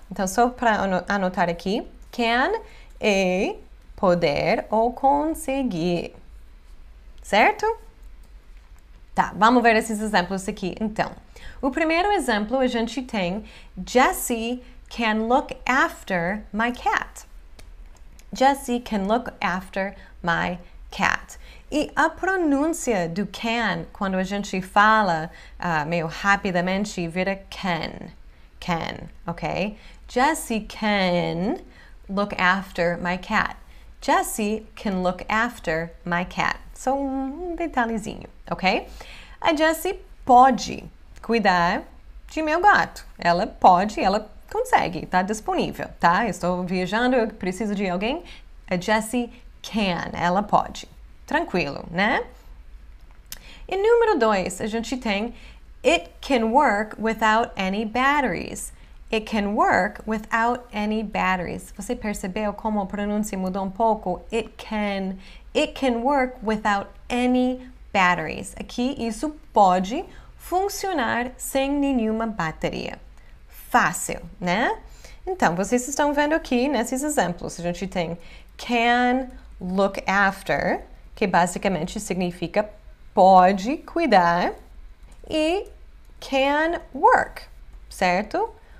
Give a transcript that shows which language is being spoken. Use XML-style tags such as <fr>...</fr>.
<pt>Então, só para anotar aqui, can é poder ou conseguir, certo? Tá, vamos ver esses exemplos aqui, então. O primeiro exemplo, a gente tem</pt> <en>Jessie can look after my cat. Jessie can look after my cat.</en> <pt>E a pronúncia do can, quando a gente fala meio rapidamente, vira can, ok?</pt> <en>Jessie can look after my cat. Jessie can look after my cat.</en> <pt>Só um detalhezinho, ok? A Jessie pode cuidar de meu gato. Ela pode, ela consegue, tá disponível, tá? Estou viajando, eu preciso de alguém. A Jessie can, ela pode. Tranquilo, né? E número 2, a gente tem</pt> <en>It can work without any batteries. It can work without any batteries.</en> <pt>Você percebeu como a pronúncia mudou um pouco?</pt> <en>It can work without any batteries.</en> <pt>Aqui, isso pode funcionar sem nenhuma bateria. Fácil, né? Então, vocês estão vendo aqui nesses exemplos. A gente tem can look after, que basicamente significa pode cuidar, e can work, certo?</pt>